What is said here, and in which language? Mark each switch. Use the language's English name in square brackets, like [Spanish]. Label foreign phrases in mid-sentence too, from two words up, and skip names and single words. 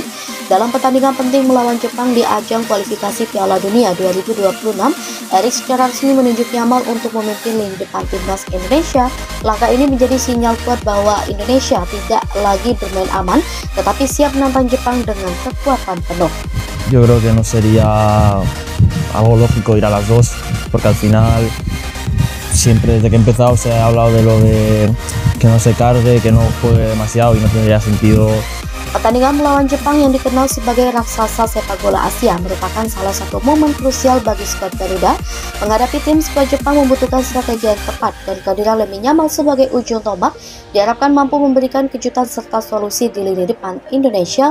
[Indonesian] Dalam pertandingan penting melawan Jepang di ajang kualifikasi Piala Dunia 2026, Erick secara resmi menunjuk Yamal untuk memimpin lini depan timnas Indonesia. Langkah ini menjadi sinyal kuat bahwa Indonesia tidak lagi bermain aman, tetapi siap menantang Jepang dengan kekuatan penuh. [Spanish] Yo creo que no sería algo lógico ir a las dos, porque al final siempre desde que he empezado se ha hablado de lo de que no se cargue, que no juegue demasiado y no tendría sentido. [Indonesian] Pertandingan melawan Jepang yang dikenal sebagai raksasa sepak bola Asia merupakan salah satu momen krusial bagi skuad Garuda. Menghadapi tim skuad Jepang membutuhkan strategi yang tepat, dan kehadiran Lamine Yamal sebagai ujung tombak diharapkan mampu memberikan kejutan serta solusi di lini depan Indonesia.